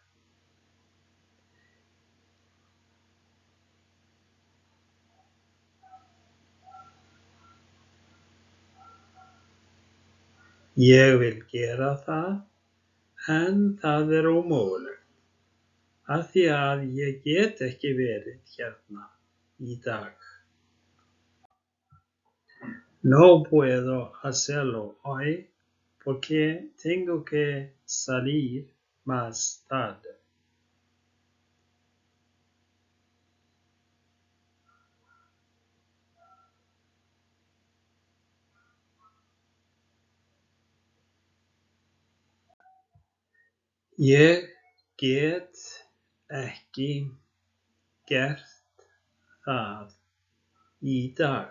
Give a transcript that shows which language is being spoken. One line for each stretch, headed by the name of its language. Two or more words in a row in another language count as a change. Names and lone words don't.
Icelandic: Ég vil gera það, en það ómögulegt. Af því að ég get ekki verið hérna í dag.
Spanish: No puedo hacerlo hoy porque tengo que salir más tarde.
Icelandic: Ég get ekki gert það í dag.